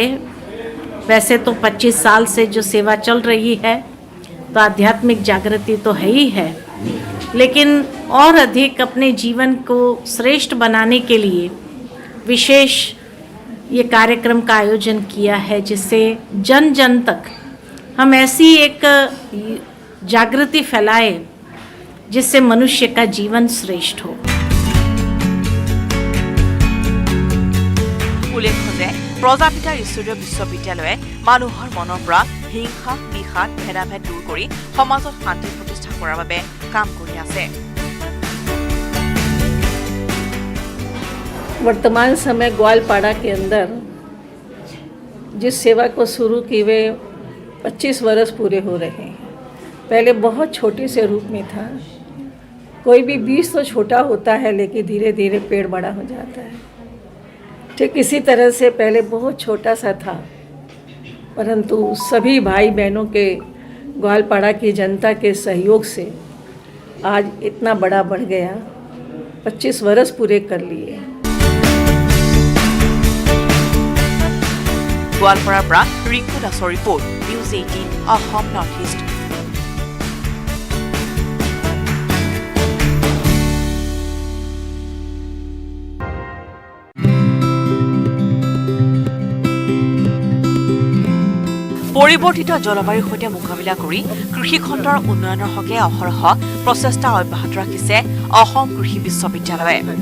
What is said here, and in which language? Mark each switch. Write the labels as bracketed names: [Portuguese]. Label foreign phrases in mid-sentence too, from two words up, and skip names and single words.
[Hindi] वैसे तो 25 साल से जो सेवा चल रही है तो आध्यात्मिक जागृति तो है ही है, लेकिन और अधिक अपने जीवन को श्रेष्ठ बनाने के लिए विशेष ये कार्यक्रम का आयोजन किया है, जिससे जन जन तक हम ऐसी एक जागृति फैलाए जिससे मनुष्य का जीवन श्रेष्ठ हो। [Assamese] उल्लेख्य যে প্ৰজাপিতা ঈশ্বৰীয় বিশ্ববিদ্যালয়ে মানুহৰ মনৰ পৰা হিংসা, বিষাদ, ভেদাভেদ দূৰ কৰি সমাজত শান্তি প্ৰতিষ্ঠা কৰাৰ বাবে কাম কৰি আছে। [Hindi] वर्तमान समय ग्वालपाड़ा के अंदर जिस सेवा को शुरू की हुए 25 वर्ष पूरे हो रहे हैं। पहले बहुत छोटे से रूप में था, कोई भी बीज तो छोटा होता है लेकिन धीरे धीरे पेड़ बड़ा हो जाता है। ठीक इसी तरह से पहले बहुत छोटा सा था, परंतु सभी भाई बहनों के ग्वालपाड़ा की जनता के सहयोग से आज इतना बड़ा बढ़ गया। 25 वर्ष पूरे कर लिए। [Assamese] গোৱালপাৰাৰ পৰা ৰিংকু দাসৰ ৰিপৰ্ট, নিউজ 18 অসম নৰ্থ ইষ্ট। পৰিৱৰ্তিত জলবায়ুৰ সৈতে মোকাবিলা কৰি কৃষি খণ্ডৰ উন্নয়নৰ হকে অহৰহ প্ৰচেষ্টা অব্যাহত ৰাখিছে অসম কৃষি বিশ্ববিদ্যালয়ে।